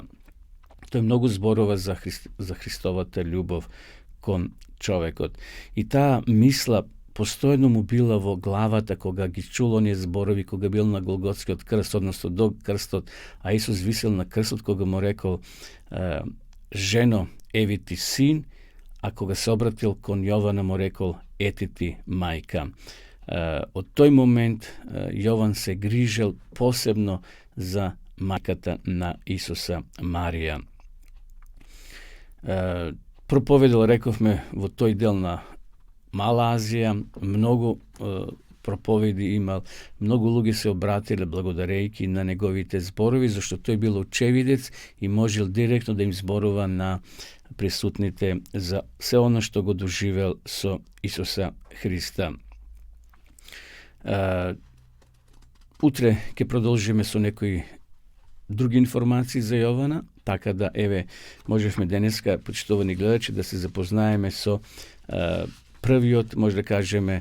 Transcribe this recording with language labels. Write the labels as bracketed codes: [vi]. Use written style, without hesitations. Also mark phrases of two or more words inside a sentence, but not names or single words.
[mk] Тој многу зборува за Христовата љубов кон човекот. И таа мисла постојано му била во главата кога ги чул оние зборови, кога бил на Голготскиот крст, односно до крстот, а Исус висел на крстот, кога му рекол: жено, еви ти син, а кога се обратил кон Јована му рекол, ети ти мајка. Од тој момент Јован се грижел посебно за мајката на Исуса Марија. Проповедал, рековме, в тој дел на Мала Азија, много проповеди имал, многу луѓе се обратиле благодарејќи на неговите зборови, зашто тој бил очевидец и можел директно да им зборува на присутните за се оно што го доживел со Исуса Христа. Утре ќе продолжиме со некои други информации за Јована, така да, еве, можевме денеска, почитувани гледачи, да се запознаеме со првиот, може да кажеме,